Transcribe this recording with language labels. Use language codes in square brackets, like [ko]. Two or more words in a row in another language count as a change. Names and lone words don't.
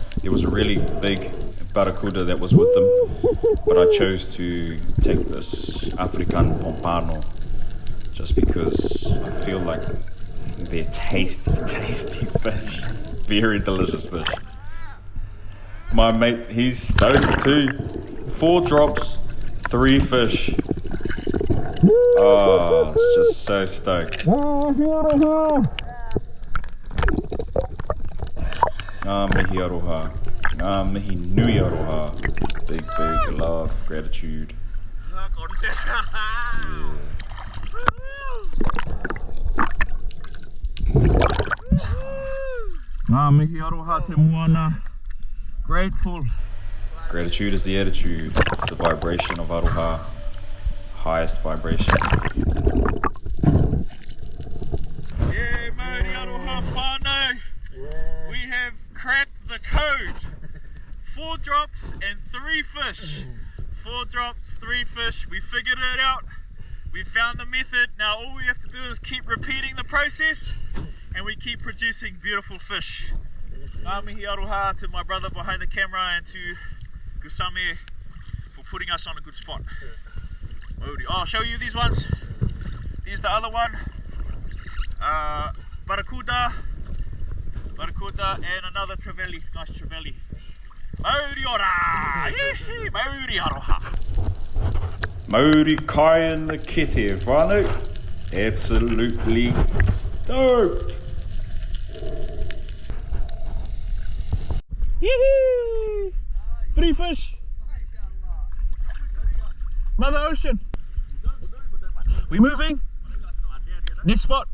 [en] There was a really big barracuda that was with them, but I chose to take this African pompano just because I feel like they're tasty, tasty fish. Very delicious fish. My mate, he's stoked too. 4 drops, 3 fish. Oh, it's just so stoked. [mi] Ngā mihi aroha. Ngā mihi nui aroha. [en] Big, big love, gratitude. Yeah. [mi] Ngā mihi aroha te moana. [en] Grateful. Gratitude is the attitude. It's the vibration of aroha. Highest vibration. Yeah, [mi] Maori aroha whānau. [en] We have cracked the code. 4 drops and 3 fish. 4 drops, 3 fish. We figured it out. We found the method. Now all we have to do is keep repeating the process and we keep producing beautiful fish. [mi] Ngā mihi aroha [en] to my brother behind the camera and to Kusame for putting us on a good spot. Oh, I'll show you these ones. Here's the other one. Barracuda, and another trevally, nice trevally. [mi] Mauri ora! Yee-hee, Mauri aroha. Mauri kai [en] in the kete, whānau. Absolutely stoked. Yee-hee! 3 fish. Mother Ocean. We moving? Next spot?